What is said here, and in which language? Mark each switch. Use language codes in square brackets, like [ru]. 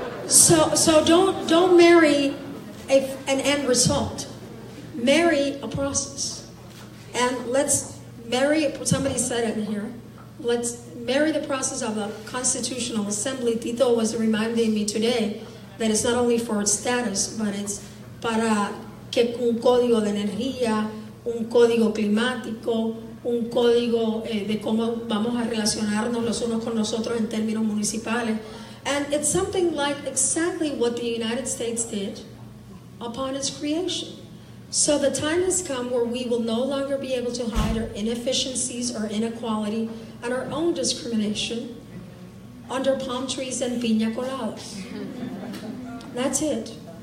[en] So don't marry an end result. Marry a process. And let's somebody said it here, let's marry the process of the Constitutional Assembly. Tito was reminding me today that it's not only for its status, but it's [es] para que un código de energía, un código climático, un código de cómo vamos a relacionarnos los unos con los otros en términos municipales. [en] And it's something like exactly what the United States did upon its creation. So the time has come where we will no longer be able to hide our inefficiencies or inequality and our own discrimination under palm trees and piña coladas. That's it.